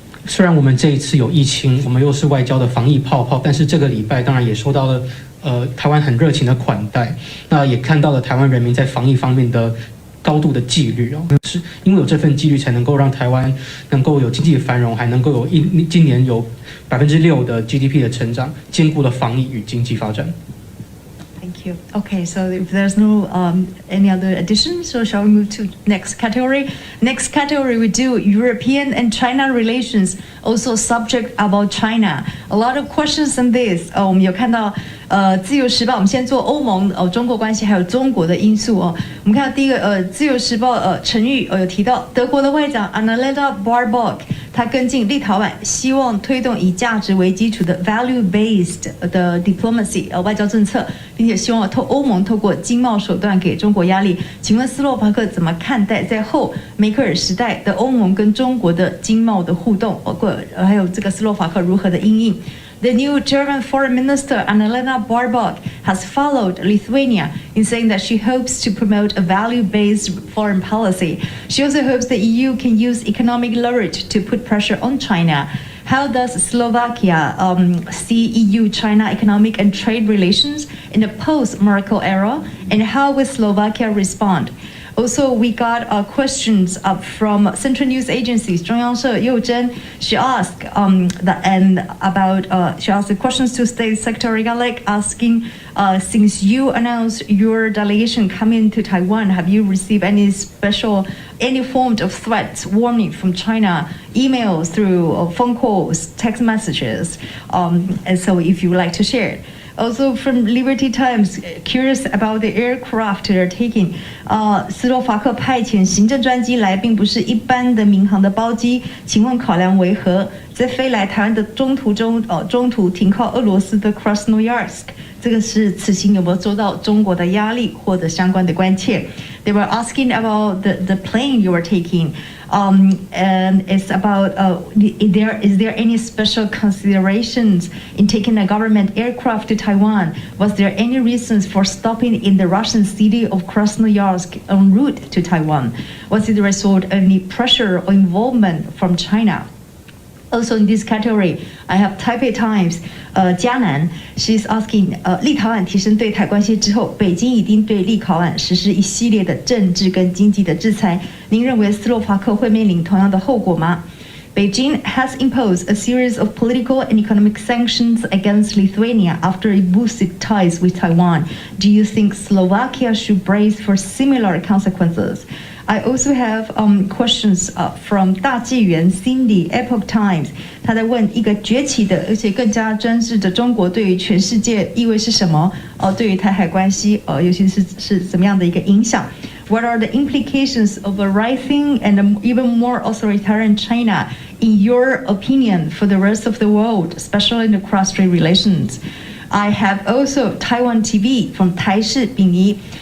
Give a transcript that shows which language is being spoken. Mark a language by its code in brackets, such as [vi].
[zh] 虽然我们这一次有疫情，我们又是外交的防疫泡泡，但是这个礼拜当然也收到了台湾很热情的款待，那也看到了台湾人民在防疫方面的高度的纪律哦，是因为有这份纪律，才能够让台湾能够有经济的繁荣，还能够有今年有6%的 GDP 的成长，兼顾了防疫与经济发展。 [en] Thank you. Okay, so if there's no any other additions, so shall we move to next category? Next category we do European and China relations, also subject about China. A lot of questions on this. [zh] 我们有看到自由时报，我们先做欧盟中国关系还有中国的因素哦。我们看到第一个自由时报陈玉有提到德国的外长 Annalena Baerbock， 他跟进立陶宛，希望推动以价值为基础的 value-based 的 diplomacy 外交政策，并且希望欧盟透过经贸手段给中国压力。请问斯洛伐克怎么看待在后梅克尔时代的欧盟跟中国的经贸的互动，包括还有这个斯洛伐克如何的因应？ [en] The new German Foreign Minister Annalena Baerbock has followed Lithuania in saying that she hopes to promote a value-based foreign policy. She also hopes the EU can use economic leverage to put pressure on China. How does Slovakia see EU-China economic and trade relations in the post-Merkel era, and how will Slovakia respond? Also, we got questions from Central News Agencies, 中央社佑真. She asked she asked the questions to State Secretary Galek, asking, since you announced your delegation coming to Taiwan, have you received any form of threats, warning from China, emails, through phone calls, text messages? And so, if you would like to share it. Also from Liberty Times, curious about the aircraft they're taking. [zh] 斯洛伐克派遣行政专机来，并不是一般的民航的包机，请问考量为何？在飞来台湾的中途停靠俄罗斯的 Krasnoyarsk， 这个是此行有没有受到中国的压力或者相关的关切？ [en] They were asking about the plane you were taking. And it's about is there any special considerations in taking a government aircraft to Taiwan? Was there any reasons for stopping in the Russian city of Krasnoyarsk en route to Taiwan? Was it the result of any pressure or involvement from China? Also in this category, I have Taipei Times, 嘉南 she's asking, [zh] 立陶宛提升对台关系之后，北京已经对立陶宛实施一系列的政治跟经济的制裁。您认为斯洛伐克会面临同样的后果吗？ [en] Beijing has imposed a series of political and economic sanctions against Lithuania after it boosted ties with Taiwan. Do you think Slovakia should brace for similar consequences? I also have questions from 大纪元 Cindy Epoch Times. [zh] 他在问一个崛起的而且更加专制的中国对于全世界意味是什么？对于台海关系尤其是怎么样的一个影响？ [en] What are the implications of a rising and even more authoritarian China, in your opinion, for the rest of the world, especially in the cross-strait relations? I have also Taiwan TV from 台视丙宜。